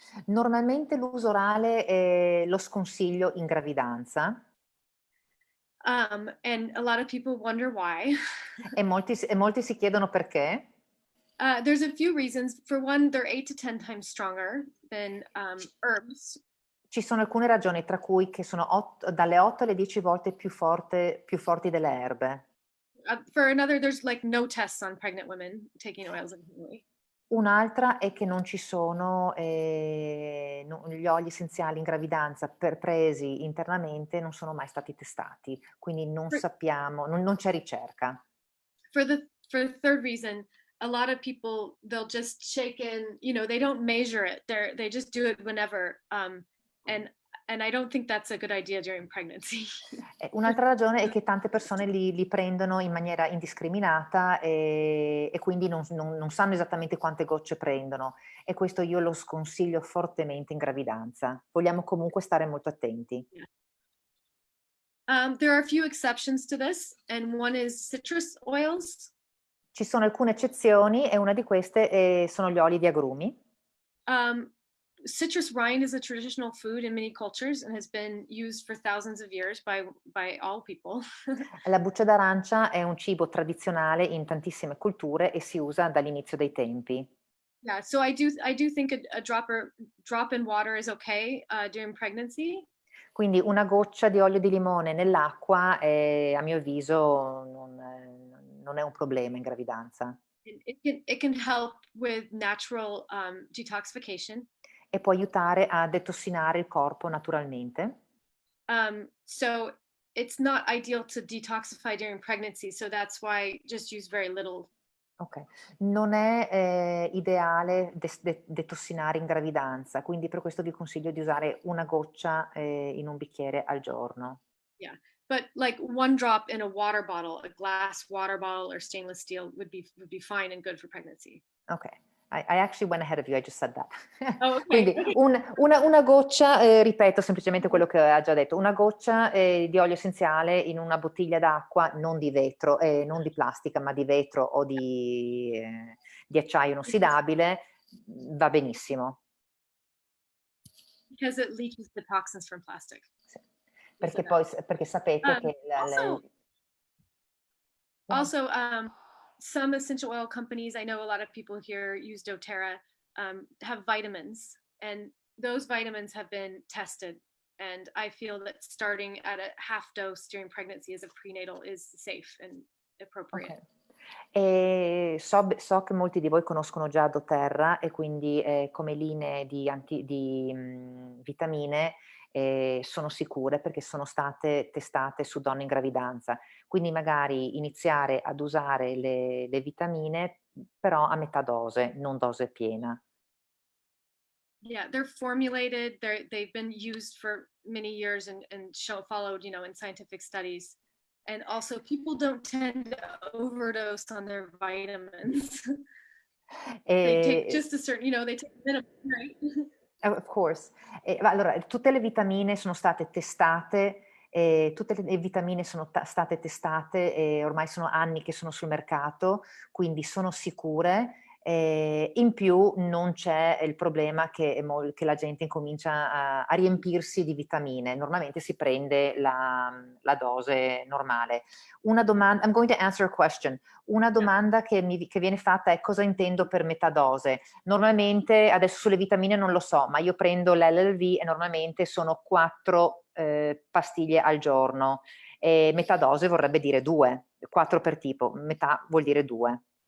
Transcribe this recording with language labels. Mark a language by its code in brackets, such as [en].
[it] Normalmente l'uso orale lo sconsiglio in gravidanza. [en] And a lot of people wonder why. [it] E molti si chiedono perché. [en] There's a few reasons. For one, they're 8 to 10 times stronger than herbs. [it] Ci sono alcune ragioni, tra cui che sono dalle 8 alle 10 volte più forti delle erbe. [en] For another, there's like no tests on pregnant women taking oils internally. [it] Un'altra è che non ci sono gli oli essenziali in gravidanza presi internamente, non sono mai stati testati, quindi non sappiamo, non c'è ricerca. [en] For the third reason, a lot of people, they'll just shake in, they don't measure it. They just do it whenever. And I don't think that's a good idea during pregnancy. [it] Un'altra ragione è che tante persone li prendono in maniera indiscriminata e quindi non sanno esattamente quante gocce prendono, e questo io lo sconsiglio fortemente in gravidanza. Vogliamo comunque stare molto attenti. [en] Yeah. There are a few exceptions to this, and one is citrus oils. [it] Ci sono alcune eccezioni e una di queste sono gli oli di agrumi. [en] Citrus rind is a traditional food in many cultures and has been used for thousands of years by all people. [it] La buccia d'arancia è un cibo tradizionale in tantissime culture e si usa dall'inizio dei tempi. [en] Yeah, so I do think a drop in water is okay during pregnancy. [it] Quindi una goccia di olio di limone nell'acqua, a mio avviso, non è un problema in gravidanza. [en] It can help with natural detoxification. [it] E può aiutare a detossinare il corpo naturalmente. [en] So it's not ideal to detoxify during pregnancy, so that's why just use very little. [it] Ok, non è ideale detossinare in gravidanza, quindi per questo vi consiglio di usare una goccia in un bicchiere al giorno. [en] Yeah, but like one drop in a water bottle, a glass water bottle or stainless steel would be fine and good for pregnancy. Ok, I actually went ahead of you, I just said that. Oh, okay. [it] Quindi una goccia, ripeto semplicemente quello che ha già detto, una goccia di olio essenziale in una bottiglia d'acqua, non di vetro, non di plastica, ma di vetro o di acciaio inossidabile, va benissimo. [en] Because it leaches the toxins from plastic. [it] Sì. Perché sapete che [en] also, some essential oil companies, I know a lot of people here use doTerra, have vitamins, and those vitamins have been tested. And I feel that starting at a half dose during pregnancy as a prenatal is safe and appropriate. Okay. [it] E so che molti di voi conoscono già doTerra e quindi come linee di vitamine sono sicure perché sono state testate su donne in gravidanza. Quindi magari iniziare ad usare le vitamine però a metà dose, non dose piena. [en] Yeah, they're formulated, they've been used for many years and followed, in scientific studies. And also people don't tend to overdose on their vitamins. They take just a certain, they take a minimum, right? Of course. [it] Allora, tutte le vitamine sono state testate, tutte le vitamine sono state testate e ormai sono anni che sono sul mercato, quindi sono sicure. In più non c'è il problema che la gente incomincia a riempirsi di vitamine. Normalmente si prende la dose normale. Una domanda, [en] I'm going to answer a question. [it] Una domanda che viene fatta è cosa intendo per metà dose. Normalmente, adesso sulle vitamine non lo so, ma io prendo l'LLV e normalmente sono 4 pastiglie al giorno. Metà dose vorrebbe dire 2, 4 per tipo, metà vuol dire 2.